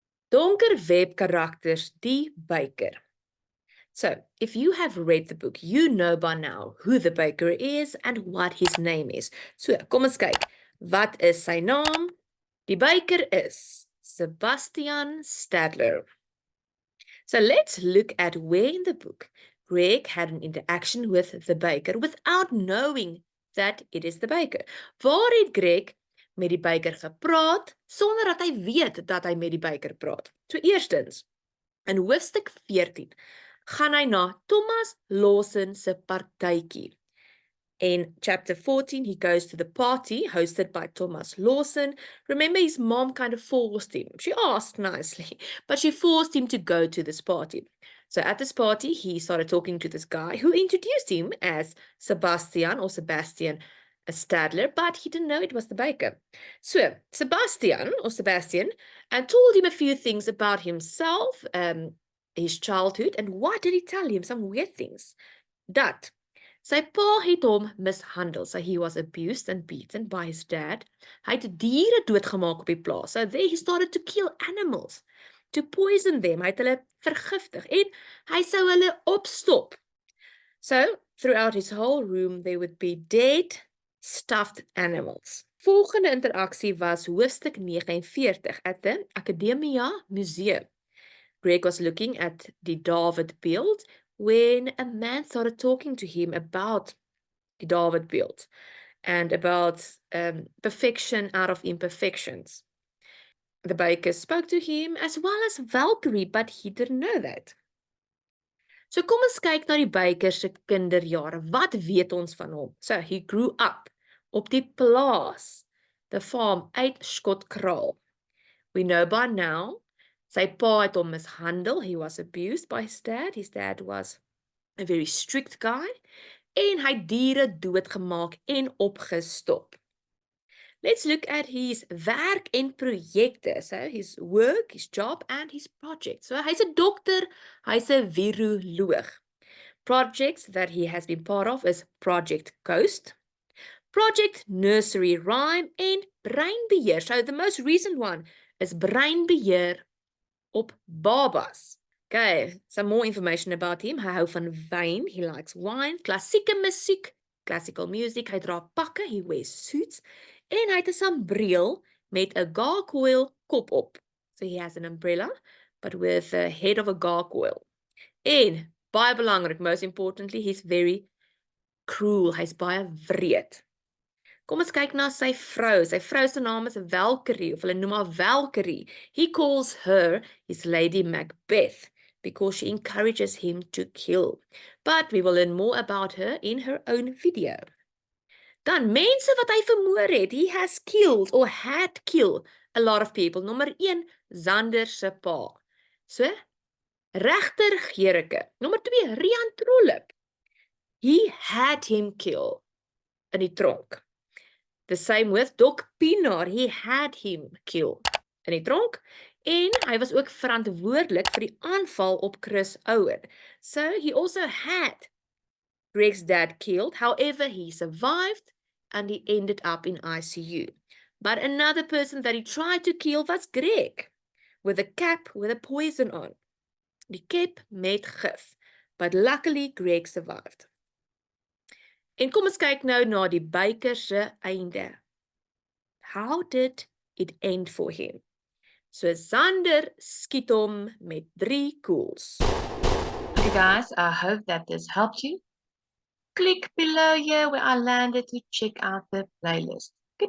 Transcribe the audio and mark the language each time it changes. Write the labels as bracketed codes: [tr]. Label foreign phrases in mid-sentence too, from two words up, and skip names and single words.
[af] Donker web karakters, die baker. [en] So, if you have read the book, you know by now who the baker is and what his name is. [af] So, kom ons kyk. Wat is sy naam? Die baker is Sebastian Stadler. [en] So let's look at where in the book Greg had an interaction with the baker without knowing that it is the baker. [af] Waar het Greg met die baker gepraat sonder dat hy weet dat hy met die baker praat? So eerstens, in hoofstuk 14 gaan hy na Thomas Lawson se partytjie. [en] In chapter 14, he goes to the party hosted by Thomas Lawson. Remember, his mom kind of forced him. She asked nicely, but she forced him to go to this party. So at this party, he started talking to this guy who introduced him as Sebastian Stadler, but he didn't know it was the baker. So Sebastian told him a few things about himself, his childhood, and what did he tell him? Some weird things. [af] Dat sy pa het hom mishandel. [en] So he was abused and beaten by his dad. [af] Hy het diere doodgemaak op die plaas. [en] So there he started to kill animals, to poison them. [af] Hy het hulle vergiftig en hy sou hulle opstop. [en] So throughout his whole room there would be dead, stuffed animals. [af] Volgende interaksie was hoofstuk 49 [en] at the Academia Museum. Greg was looking at the David beeld when a man started talking to him about the David beeld and about perfection out of imperfections. The baker spoke to him as well as Valkyrie, but he didn't know that. [af] So kom ons kyk na die baker se kinderjare. Wat weet ons van hom? [en] So he grew up [af] op die plaas, [en] the farm uit Skotkraal. We know by now [af] sy pa het hom mishandel. [en] He was abused by his dad. His dad was a very strict guy. [af] En hy diere doodgemaak en opgestop. [en] Let's look at his [af] werk en projekte. [en] So his work, his job and his project. [af] So hy's 'n dokter, hy's 'n viroloog. [en] Projects that he has been part of is Project Ghost, Project Nursery Rhyme [af] en breinbeheer. [en] So the most recent one is [af] breinbeheer op babas. [en] Okay, some more information about him. [af] Hy hou van wyn, [en] he likes wine, [af] klassieke musiek, [en] classical music, [af] hy dra pakke, [en] he wears suits, [af] en hy het 'n sambreel met 'n gargoyle kop op. [en] So he has an umbrella, but with the head of a gargoyle. [af] En, baie belangrik, [en] most importantly, he's very cruel, [af] hy's baie wreed. Kom ons kyk na sy vrou. Sy vrou se naam is Valkyrie, of hulle noem haar Valkyrie. [en] He calls her his Lady Macbeth because she encourages him to kill. But we will learn more about her in her own video. [af] Dan mense wat hy vermoor het. [en] He has killed or had killed a lot of people. [af] Nommer 1, Zander se pa. So, Regter Gericke. Nommer 2, Rian Trollip. [en] He had him killed [af] in die tronk. [en] The same with Doc Pienaar, he had him killed [af] in die tronk en hy was ook verantwoordelik vir die aanval op Chris Owen. [en] So he also had Greg's dad killed, however he survived and he ended up in ICU. But another person that he tried to kill was Greg, with a cap with a poison on. [af] Die cap met gif, [en] but luckily Greg survived. [af] En kom ons kyk nou na die baker se einde. [en] How did it end for him? [af] So Zander skiet hom met 3 koels. [en] Okay guys, I hope that this helped you. Click below here where I landed to check out the playlist.